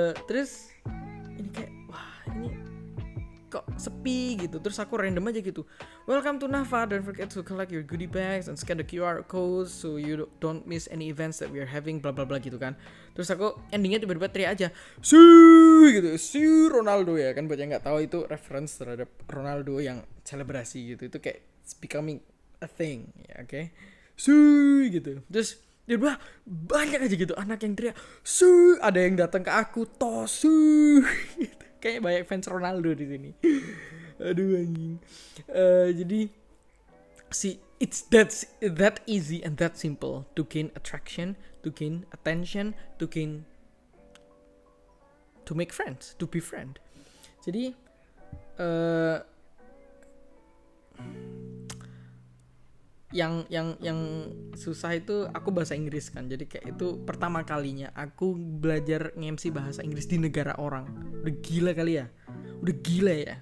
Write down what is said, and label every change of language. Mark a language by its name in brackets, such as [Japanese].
[Indonesian] Terus ini kayak wah, ini kok sepi gitu. Terus aku random aja gitu. [English] Welcome to Nafa. Don't forget to collect your goodie bags and scan the QR codes so you don't miss any events that we are having, bla bla bla [Indonesian] gitu kan. Terus aku endingnya tiba-tiba teriak aja, "Si!" gitu. Si Ronaldo ya kan, buat yang enggak tahu itu reference terhadap Ronaldo yang selebrasi gitu. Itu kayak [English] it's becoming a thing, [Indonesian] ya, oke. Si gitu. Terus dia bilang banyak aja gitu anak yang teriak su, ada yang datang ke aku tosu gitu. Kayak banyak fans Ronaldo di sini. Aduh anjing. Jadi [English] it's that easy and that simple to gain attraction, to gain attention, to make friends, to be friend. [Indonesian] Jadi yang susah itu aku bahasa Inggris kan. Jadi kayak itu pertama kalinya aku belajar nge-MC bahasa Inggris di negara orang. Udah gila kali ya. Udah gila ya.